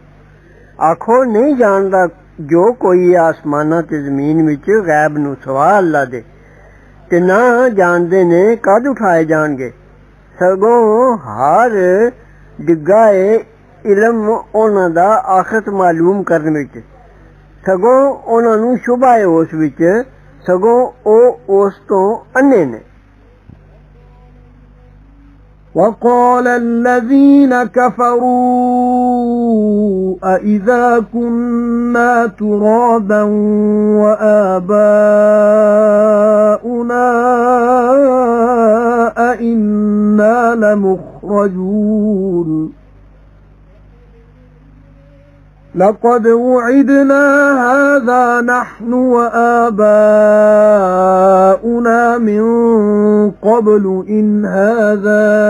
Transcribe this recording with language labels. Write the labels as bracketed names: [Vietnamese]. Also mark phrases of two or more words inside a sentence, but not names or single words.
[Punjabi] آکھو نہیں جاندا جو کوئی اسماناں تے زمین وچ غیب نوں سوا اللہ دے، تے نہ جاندے نے کد اٹھائے جانگے. سگوں ہر ڈگا ہے علم اوہناں دا آخرت معلوم کرن وچ. سگوں اوہناں نوں شبہ ہے اس وچ، سگوں او اس توں انھے نے. [Arabic] وقال الذين كفروا أإذا كنا ترابا وآباؤنا أئنا لمخرجون لقد وعدنا هذا نحن وآباؤنا من قبل إن هذا